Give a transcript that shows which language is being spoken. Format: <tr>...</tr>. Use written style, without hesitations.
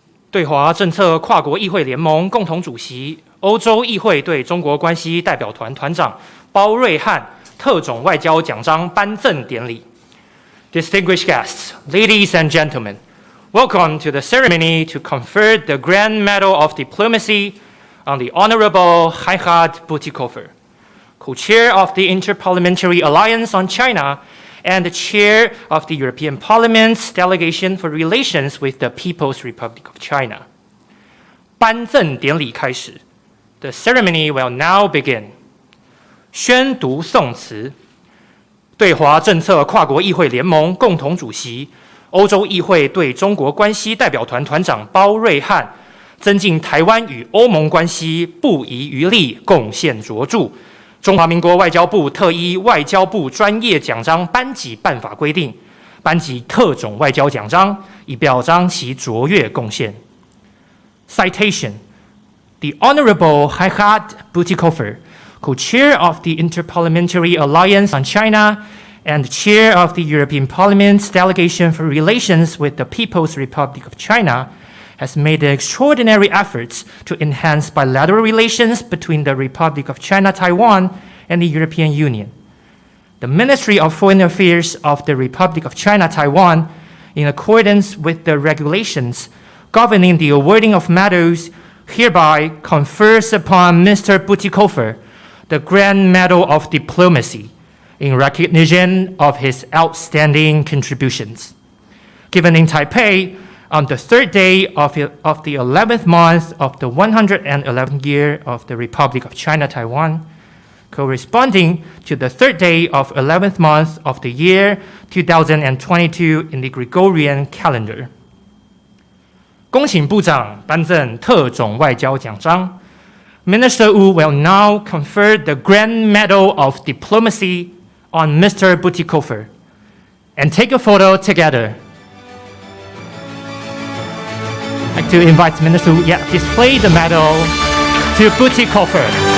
<zh>对华政策跨国议会联盟共同主席、欧洲议会对中国关系代表团团长包瑞汉特种外交奖章颁赠典礼。</zh> <en>Distinguished guests, ladies and gentlemen, welcome to the ceremony to confer the Grand Medal of Diplomacy on the Honorable Reinhard Bütikofer, co-chair of the Interparliamentary Alliance on China and the chair of the European Parliament's Delegation for Relations with the People's Republic of China. 颁赠典礼开始 The ceremony will now begin.</en> <zh>宣读宋词。对华政策跨国议会联盟共同主席、欧洲议会对中国关系代表团团长包瑞汉，增进台湾与欧盟关系不遗余力，贡献卓著。中华民国外交部特依外交部专业奖章颁给办法规定，颁给特种外交奖章，以表彰其卓越贡献。</zh> <en>Citation: The Honorable Reinhard Bütikofer, co-chair of the Interparliamentary Alliance on China and chair of the European Parliament's Delegation for Relations with the People's Republic of China, has made extraordinary efforts to enhance bilateral relations between the Republic of China, Taiwan, and the European Union. The Ministry of Foreign Affairs of the Republic of China, Taiwan, in accordance with the regulations governing the awarding of medals, hereby confers upon Mr. Bütikofer the Grand Medal of Diplomacy in recognition of his outstanding contributions. Given in Taipei, on the third day of the 11th month of the 111th year of the Republic of China, Taiwan, corresponding to the third day of 11th month of the year 2022 in the Gregorian calendar.</en> <zh>恭请部长颁赠特种外交奖章。</zh> <en>Minister Wu will now confer the Grand Medal of Diplomacy on Mr. Bütikofer and take a photo together. I'd like to invite Minister Wu, display the medal to Bütikofer.</en>